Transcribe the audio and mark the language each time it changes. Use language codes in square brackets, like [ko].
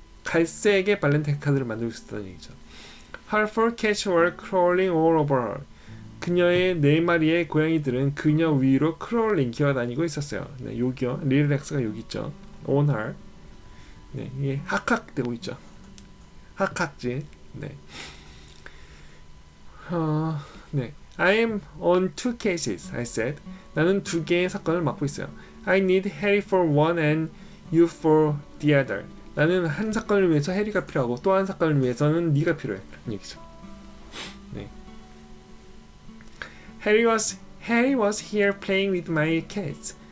[ko] 갈색의 발렌타인 카드를 만들고 있었다는 얘기죠. [en] Her four cats were crawling all over her. [ko] 그녀의 네 마리의 고양이들은 그녀 위로 크롤링 기어다니고 있었어요. 네, 여기요. 릴렉스가 여기 있죠. [en] On her. [ko] 네, 이게 학학되고 있죠. 학학지. 네. [en] 네. I am on two cases, I said. [ko] 나는 두 개의 사건을 맡고 있어요. [en] I need Harry for one and you for the other. [ko] 나는 한 사건을 위해서 해리가 필요하고 또 한 사건을 위해서는 네가 필요해. 라는 얘기죠. 네. [en] Harry was here playing with my cats.